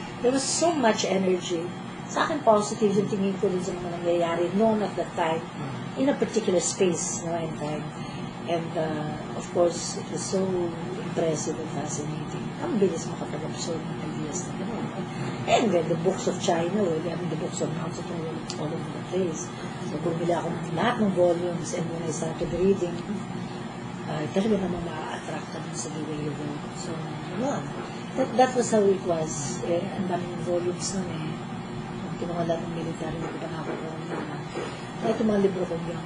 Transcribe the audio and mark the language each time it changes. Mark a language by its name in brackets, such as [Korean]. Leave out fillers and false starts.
[English] There was so much energy. [Filipino] Sa akin, positive yung tingin ko din sa mga nangyayari noon [English] at that time in a particular space and time. And, of course, it was so impressive and fascinating. [Filipino] Ang bilis makapag-absorb ng ideas na gano'n. [English] And then, the books of China, well, I mean, the books of Mao Zedong were all over the place. [Filipino] So, bumili ako ng lahat ng volumes [English] and when I started reading, [Filipino] talaga namang ma-attract ka dun sa [English] the way you go. [Filipino] So, yun. [English] That was how it was. [Filipino] Ang daming volumes nun Kung kinuha lang ng military, hindi ko pa nakakuha naman. Ito mga libro ko yun.